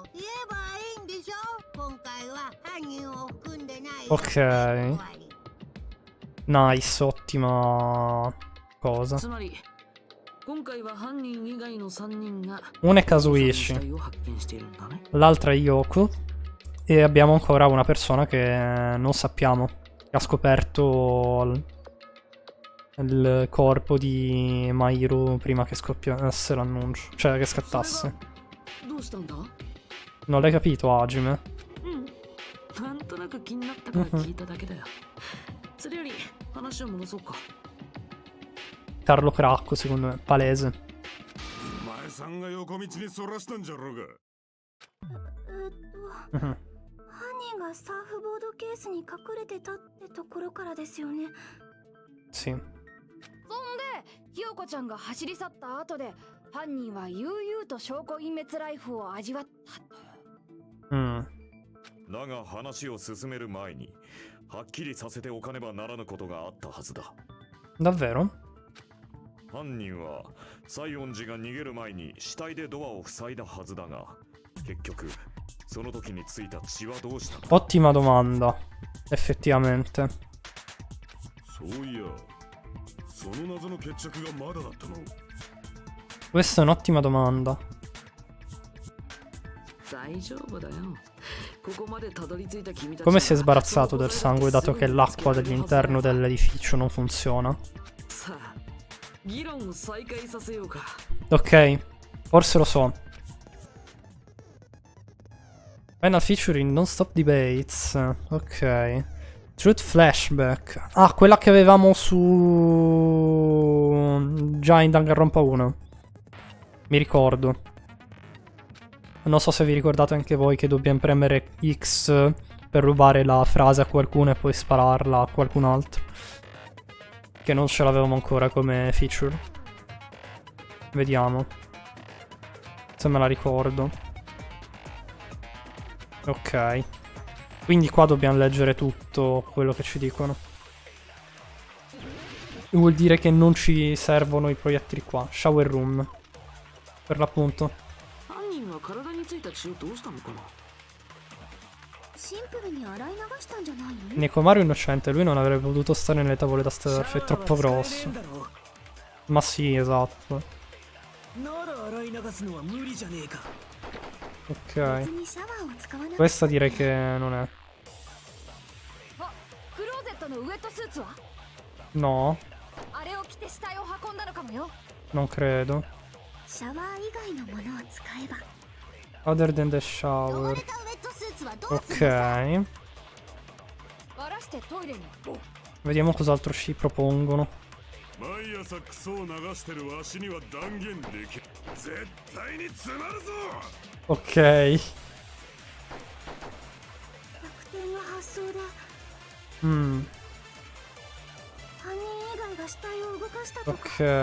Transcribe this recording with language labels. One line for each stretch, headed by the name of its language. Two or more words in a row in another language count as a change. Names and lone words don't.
Japanese: 言えばいいんでしょ。今回は犯人を含んでない。
English: Ok. Nice,
Italian: ottima Cosa?
Japanese: つまり今回は犯人以外の3人が
Italian: Una è
Japanese: 死 Kazuichi, 体を発見しているんだね。
Italian: l'altra è Yoku e abbiamo ancora una persona che non sappiamo, che ha scoperto il corpo di Mahiru prima che scoppiasse l'annuncio, cioè che scattasse.
Japanese: どうしたんだ？
Italian: Non l'hai capito, Hajime?
Japanese: なんとなく気になったから聞いただけだよ。それより話を戻そうか。
Italian: Carlo Cracco, secondo me, palese.
Japanese: 前さんが横道にそらしたんじゃろうが。犯人がサーフボードケースに隠れてたってところからですよね。
Italian: Sì.
Japanese: そんでひよこちゃんが走り去った後で犯人は悠々と証拠隠滅ライフを味わったと。だが話を進める前にはっきりさせておかねばならぬことがあったはずだ。
Italian: Davvero?
Japanese: 犯人は西園寺が逃げる前に死体でドアを塞いだはずだが、結局その時についた血はどうしたの？
Italian: Ottima domanda, effettivamente.
Japanese: そういや、その謎の決着がまだだったの。
Italian: Questa è un'ottima domanda.
Japanese: 大丈夫だよ。ここまでたどり着いた君たち
Italian: Come si è sbarazzato del sangue dato che l'acqua dell'interno dell'edificio non funziona?
Japanese: さあ、議論を再開させようか。
Italian: Ok, forse lo so.
English: Final feature in Non Stop Debates.
Italian: Ok. Truth Flashback. Ah, quella che avevamo su... già in Danganronpa 1. Mi ricordo. Non so se vi ricordate anche voi che dobbiamo premere X per rubare la frase a qualcuno e poi spararla a qualcun altro. Che non ce l'avevamo ancora come feature. Vediamo. Se me la ricordo. Ok. Quindi qua dobbiamo leggere tutto quello che ci dicono. Vuol dire che non ci servono i proiettili qua.
English: Shower room.
Italian: Per l'appunto.
Japanese: 体についた血をどうしたのかな。シンプルに洗い流したんじゃないの？
Italian: Nekomaru è innocente, lui non avrebbe potuto stare nelle tavole da surf, è troppo grosso. Ma sì, esatto. Ok. Questa direi che non è. No. Non credo.
English: Other than the shower.
Italian: Ok. Vediamo cos'altro ci propongono. Ok. Ok.